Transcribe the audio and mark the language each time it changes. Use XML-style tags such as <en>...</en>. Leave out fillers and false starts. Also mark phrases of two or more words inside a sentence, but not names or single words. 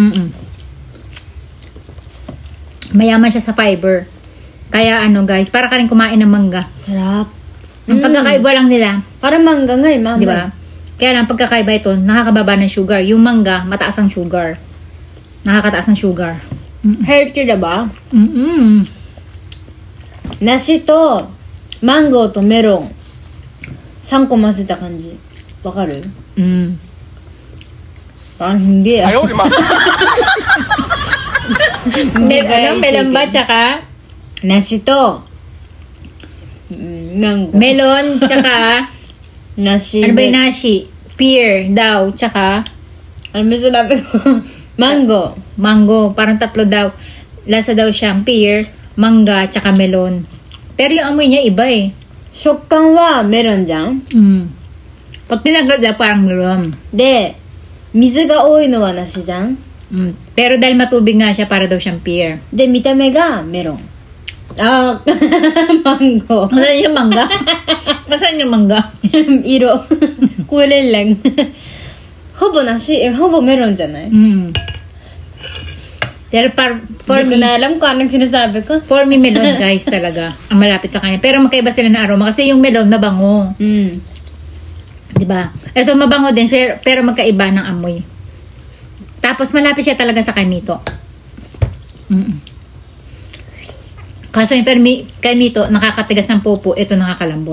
<tl>Mayaman siya sa fiber. Kaya ano guys, para ka rin kumain ng mangga. Sarap. Ang pagkakaiba lang nila. Parang mangga nga eh, mama. Di ba? Kaya lang, pagkakaiba ito, nakakababa ng sugar. Yung mangga, mataas ang sugar. Nakakataas ng sugar. Healthy na ba?</tl> <ja>梨とマンゴーとメロン3個混ぜた感じわかる？</ja> <tl>Parang hindi ah. Ayaw, di ma. Melon ba tsaka?</tl> <ja>梨とマンゴー.</ja> <tl>Melon tsaka Nashi. ano ba yung nashi? Pear daw tsaka Ano ba sinabi ko? Mango. mango. Parang tatlo daw. Lasa daw siyang pear, mangga tsaka melon. Pero yung amoy niya iba eh.</tl> <ja>食感はメロンじゃん</ja> <tl>Pag tinagad daw parang melon.</tl> <ja>で、水が多いのは梨じゃん</ja> <tl>Pero dahil matubig nga siya, para daw siyang pear.</tl> <ja>で、見た目がメロン。あー、マンゴー。</ja> <tl>Masaan yung mangga? Masaan yung mangga?</tl> <ja>色。これlang。ほぼ梨、ほぼメロンじゃない</ja> <tl>Pero for Hindi ko me, na alam kung anong sinasabi ko.</tl> <en>for me</en> <tl>melon guys talaga. Ang malapit sa kanya. Pero magkaiba sila ng aroma kasi yung melon mabango. Diba? Ito mabango din pero magkaiba ng amoy. Tapos malapit siya talaga sa kanito. Kaso yung kanito nakakatigas ng popo, ito nakakalambot.</tl>